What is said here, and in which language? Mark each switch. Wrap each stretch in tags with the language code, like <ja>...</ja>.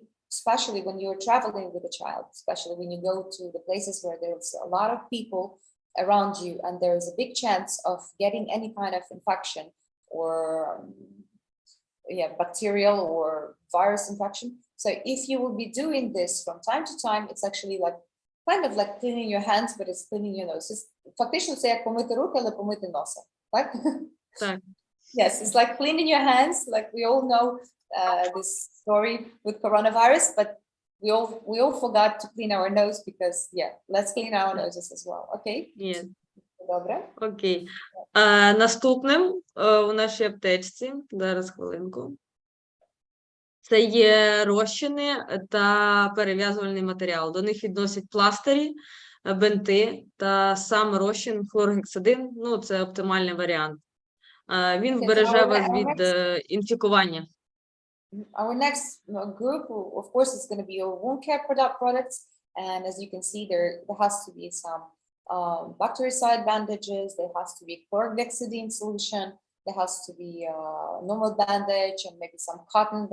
<en>especially when you're traveling with a child, especially when you go to the places where there's a lot of people around you and there is a big chance of getting any kind of infection or bacterial or virus infection. So if you will be doing this from time to time, it's actually like kind of like cleaning your hands, but it's cleaning your nose.</en> <uk>It's, фактично це як помити руки, але помити носа, так? Так.</uk> <en>Yes, it's like cleaning your hands. Like we all know this story with coronavirus, but we all forgot to clean our nose because let's clean our noses as well. Okay?</en> <uk>Є. Добре. Окей. Наступним у нашій аптечці, зараз хвилинку, це є розчини та перев'язувальний матеріал. До них відносять пластирі, бинти та сам розчин хлоргексидин. Ну, це оптимальний варіант. Він вбереже вас від інфікування.</uk> <en>Our next group, of course, is going to be your wound care products, and as you can see, there has to be some bactericide bandages. There has to be chlorhexidine solution. There has to be a normal bandage and maybe some cotton.</en>